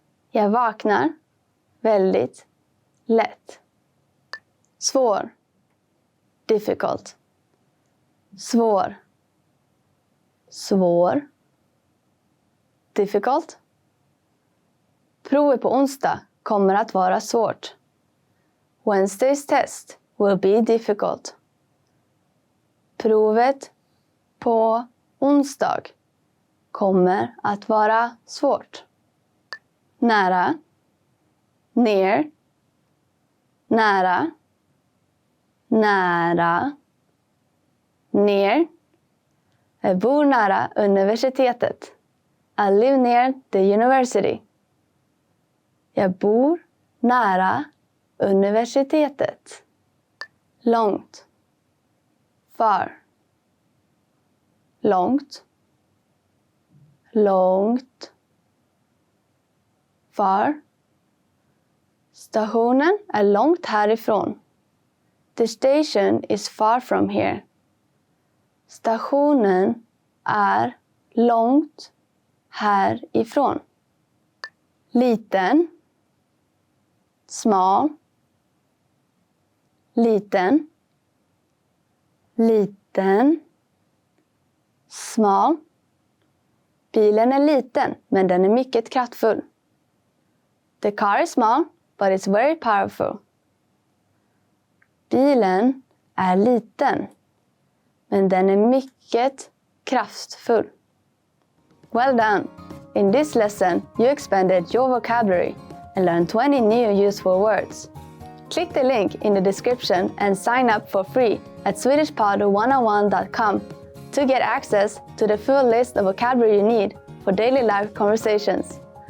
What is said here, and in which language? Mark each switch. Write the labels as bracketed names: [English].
[Swedish] Jag vaknar väldigt lätt. Svår. [English] Difficult. [Swedish] Svår. Svår. Difficult. Provet på onsdag kommer att vara svårt. [English] Wednesday's test will be difficult. [Swedish] Provet på onsdag kommer att vara svårt. Nära. [English] Near. [Swedish] Nära. Nära. [English] Near. [Swedish] Jag bor nära universitetet. [English] I live near the university. [Swedish] Jag bor nära universitetet. Långt. [English] Far. [Swedish] Långt. Långt. [English] Far. [Swedish] Stationen är långt härifrån. [English] The station is far from here. [Swedish] Stationen är långt härifrån. Liten. [English] Small. [Swedish] Liten. Liten. [English] Small. [Swedish] Bilen är liten, men den är mycket kraftfull. [English] The car is small, but it's very powerful. [Swedish] Bilen är liten, men den är mycket kraftfull. [English] Well done! In this lesson, you expanded your vocabulary and learned 20 new useful words. Click the link in the description and sign up for free at swedishpod101.com to get access to the full list of vocabulary you need for daily life conversations.